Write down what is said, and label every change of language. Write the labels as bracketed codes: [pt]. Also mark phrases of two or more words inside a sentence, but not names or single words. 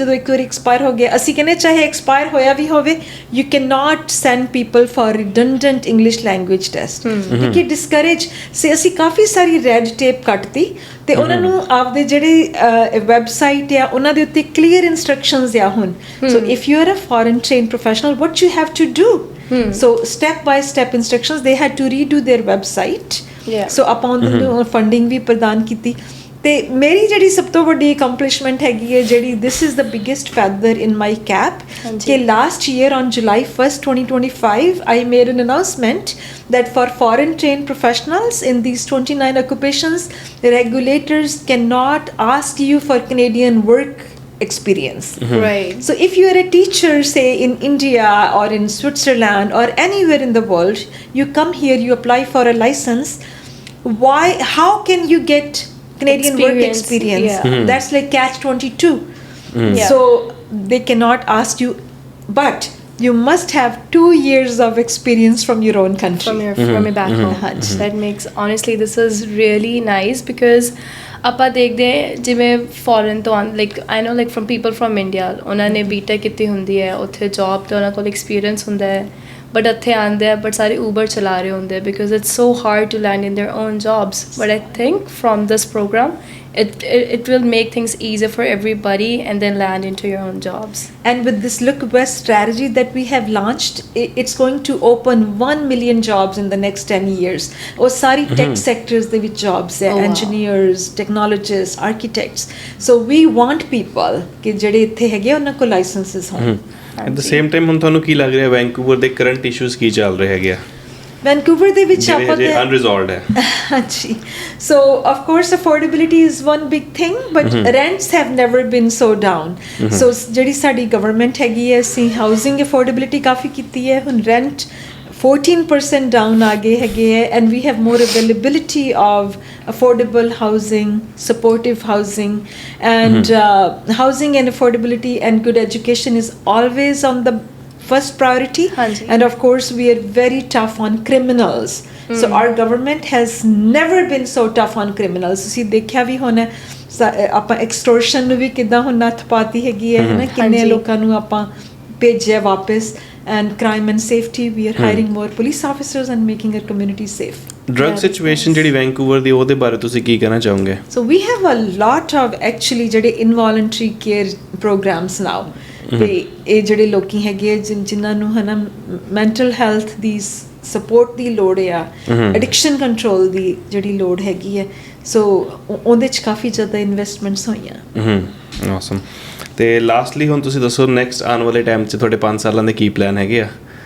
[pa] ਜਦੋਂ ਇੱਕ ਵਾਰੀ ਐਕਸਪਾਇਰ ਹੋ ਗਿਆ, ਅਸੀਂ ਕਹਿੰਦੇ ਚਾਹੇ ਐਕਸਪਾਇਰ ਹੋਇਆ ਵੀ ਹੋਵੇ, [en] you can not send people for redundant English language test, [pa] ਕਿਉਂਕਿ ਡਿਸਕਰੇਜ ਸੇ ਅਸੀਂ ਕਾਫੀ ਸਾਰੀ [en] red tape [pa] ਕੱਟਤੀ ਤੇ ਉਹਨਾਂ ਨੂੰ ਆਪਦੇ ਜਿਹੜੇ ਵੈਬਸਾਈਟ ਆ ਉਹਨਾਂ ਦੇ ਉੱਤੇ [en] clear instructions [pa] ਆ ਹੁਣ। [en] so if you are a foreign trained professional, what you have to do, so step by step instructions, they had to redo their website। [pa] ਸੋ ਆਪਾਂ ਉਹਨਾਂ ਨੂੰ ਫੰਡਿੰਗ ਵੀ ਪ੍ਰਦਾਨ ਕੀਤੀ। ਤੇ ਮੇਰੀ ਜਿਹੜੀ ਸਭ ਤੋਂ ਵੱਡੀ ਅਕੰਪਲਿਸ਼ਮੈਂਟ ਹੈਗੀ ਹੈ, ਜਿਹੜੀ [en] this is the biggest feather in my cap, ਕਿ last year on July 1st, 2025 I made an announcement that for foreign trained professionals in these 29 occupations, the regulators cannot ask you for Canadian work experience. Right. So if you are a teacher, say in India or in Switzerland or anywhere in the world, you come here, you apply for a license, how can you get Canadian work experience? That's like catch-22. So they cannot ask you, but you must have 2 years of experience from your own country, [pa] from your back home. [en] That makes, honestly, this is really nice, because [pa] ਆਪਾਂ ਦੇਖਦੇ ਜਿਵੇਂ ਫੋਰਨ ਤੋਂ [en] like I know like from people from India, [pa] ਉਹਨਾਂ ਨੇ BTech ਕੀਤੀ ਹੁੰਦੀ ਹੈ, ਉੱਥੇ ਜੌਬ ਤੇ ਉਹਨਾਂ ਕੋਲ ਐਕਸਪੀਰੀਅੰਸ ਹੁੰਦਾ ਹੈ, ਬਟ ਇੱਥੇ ਆਉਂਦੇ ਆ ਬਟ ਸਾਰੇ ਊਬਰ ਚਲਾ ਰਹੇ ਹੁੰਦੇ, [en] because it's so hard to land in their own jobs. but I think from this program it will make things easier for everybody and then land into your own jobs. And with this Look West strategy that we have launched, it's going to open 1 million jobs in the next 10 years. [pa] ਓਹ, ਸਾਰੀ [en] tech sectors [pa] ਦੇ ਵਿੱਚ jobs ਹੈ, [en] engineers, technologists, architects. So we want people [pa] ਕਿ ਜਿਹੜੇ ਇੱਥੇ ਹੈਗੇ ਉਹਨਾਂ ਕੋਲ licenses ਹੋਣ। [en] At the same time, [pa] ਹੁਣ ਤੁਹਾਨੂੰ ਕੀ ਲੱਗ ਰਿਹਾ ਵੈਂਕੂਵਰ ਦੇ [en] current issues [pa] ਕੀ ਚੱਲ ਰਹੇ ਹੈਗੇ ਆ? ਵੈਨਕੂਵਰ ਦੇ ਵਿੱਚ ਆਪਾਂ ਜਿਹੜੇ ਅਨਰਿਜ਼ੋਲਵਡ ਹੈ। [en] ਹਾਂਜੀ, so of course affordability is one big thing, but rents have never been so down. [pa] ਸੋ ਜਿਹੜੀ ਸਾਡੀ ਗਵਰਨਮੈਂਟ ਹੈਗੀ ਹੈ, ਅਸੀਂ [en] housing affordability [pa] ਕਾਫੀ ਕੀਤੀ ਹੈ, ਹੁਣ ਰੈਂਟ 14% ਡਾਊਨ ਆ ਗਏ ਹੈਗੇ ਹੈ, [en] and we have more availability of affordable housing, supportive housing, and housing and affordability and good education is always on the first priority. And of course we are very tough on criminals. So our government has never been so tough on criminals. [pa] ਤੁਸੀਂ ਦੇਖਿਆ ਵੀ ਹੋਣਾ ਆਪਾਂ extortion ਨੂੰ ਵੀ ਕਿੱਦਾਂ ਹੁਣ ਨੱਥ ਪਾਤੀ ਹੈਗੀ ਹੈ ਨਾ, ਕਿੰਨੇ ਲੋਕਾਂ ਨੂੰ ਆਪਾਂ ਭੇਜਿਆ ਵਾਪਸ। [en] And crime and safety, we are hiring more police officers and making our communities safe. Drug situation [pa] ਜਿਹੜੀ ਵੈਂਕੂਵਰ ਦੀ, ਉਹਦੇ ਬਾਰੇ ਤੁਸੀਂ ਕੀ ਕਹਿਣਾ ਚਾਹੋਗੇ? [en] So we have a lot of actually ਜਿਹੜੇ involuntary care programs now. [pa] ਤੇ ਇਹ ਜਿਹੜੇ ਲੋਕੀ ਹੈਗੇ ਜਿਨ੍ਹਾਂ ਨੂੰ ਹੈ ਨਾ [en] mental health [pa] ਦੀ ਸਪੋਰਟ ਦੀ ਲੋੜ ਆ, [en] addiction control [pa] ਦੀ ਜਿਹੜੀ ਲੋੜ ਹੈਗੀ ਹੈ, ਸੋ ਉਹਦੇ 'ਚ ਕਾਫੀ ਜ਼ਿਆਦਾ ਇਨਵੈਸਟਮੈਂਟਸ ਹੋਈਆਂ। ਆਸਮ। ਤੇ ਲਾਸਟਲੀ ਹੁਣ ਤੁਸੀਂ ਦੱਸੋ ਨੈਕਸਟ ਆਉਣ ਵਾਲੇ ਟਾਈਮ 'ਚ ਤੁਹਾਡੇ 5 ਸਾਲਾਂ ਦੇ ਕੀ ਪਲਾਨ ਹੈਗੇ ਆ?